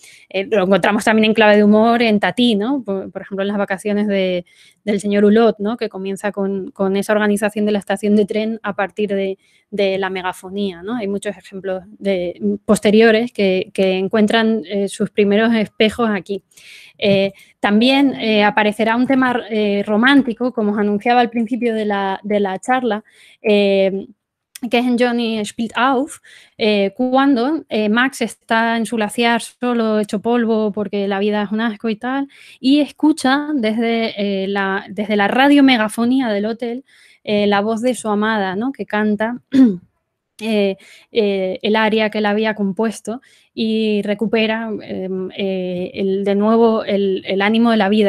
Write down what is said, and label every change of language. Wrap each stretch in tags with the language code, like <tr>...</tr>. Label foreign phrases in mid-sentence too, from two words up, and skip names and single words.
<es>Lo encontramos también en clave de humor en Tati, ¿no? Por ejemplo, en las vacaciones del señor Hulot, ¿no?, que comienza con esa organización de la estación de tren a partir de la megafonía, ¿no? Hay muchos ejemplos posteriores que encuentran sus primeros espejos aquí. También aparecerá un tema romántico, como os anunciaba al principio de la charla, que es en Johnny spielt auf, cuando Max está en su glaciar solo, hecho polvo porque la vida es un asco y tal, y escucha desde la radio megafonía del hotel la voz de su amada, ¿no?, que canta el aria que él había compuesto y recupera de nuevo el ánimo de la vida.</es>